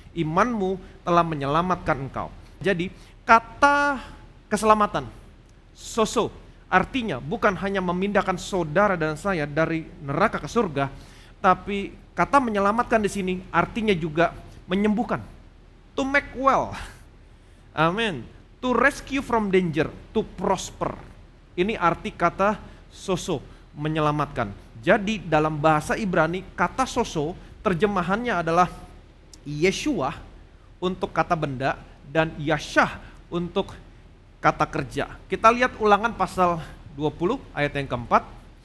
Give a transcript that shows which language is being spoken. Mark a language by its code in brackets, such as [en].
[id] Imanmu telah menyelamatkan engkau. Jadi kata keselamatan, so artinya bukan hanya memindahkan saudara dan saya dari neraka ke surga, tapi kata menyelamatkan di sini artinya juga menyembuhkan. [en] To make well. Amin. To rescue from danger, to prosper. [id] Ini arti kata so menyelamatkan. Jadi dalam bahasa Ibrani kata so terjemahannya adalah Yeshua untuk kata benda dan Yashah untuk kata kerja. Kita lihat Ulangan pasal 20 ayat yang keempat.